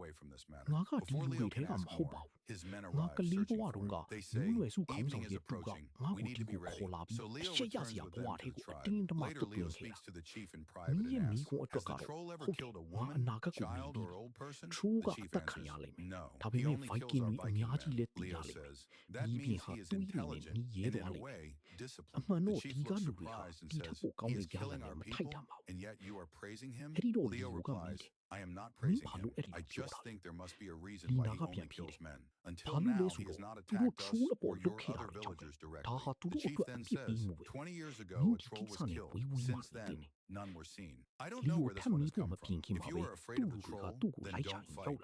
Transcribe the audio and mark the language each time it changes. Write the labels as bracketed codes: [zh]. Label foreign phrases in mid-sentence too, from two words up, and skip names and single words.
[my] ငါကဒီလူတွေထဲကမဟုတ်ပါဘူးငါကလေးဘဝတုန်းကမျိုးနွယ်စုခေါင်းဆောင်ရဲ့တူကငါ့ကိုဒီကိုခေါ်လာပြီးအချက်ရစရာဘဝထဲကိုအတင်းတမတွတ်ပြင်ခဲ့တာမင်းရဲ့မိကွန်အတွက်ကတော့ဟုတ်တယ်ငါအနာဂတ်ကိုမြင်ပြီးထရိုးကအသက်ခံရလိမ့်မယ်ဒါပေမဲ့ဗိုက်ကင်တွေအများကြီးလည်းတည်ရလိမ့်မယ်ဒီပြင်ဟာတွေးနေနဲ့နီးရဲသွားလိမ့်မယ်အမှန်တော့ဒီကလူတွေဟာဒီထက်ပိုကောင်းတဲ့ကြားလာတယ်မထိုက်တာပါဘူးအဲ့ဒီတော့လီယိုကမိတယ် [en] I am not praising him. I just think there must be a reason why he only kills men. Until now, he has not attacked us or your other villagers directly. The chief then says, 20 years ago, a troll was killed. Since then, none were seen. I don't know where this one has come from. If you are afraid of the troll, then don't fight.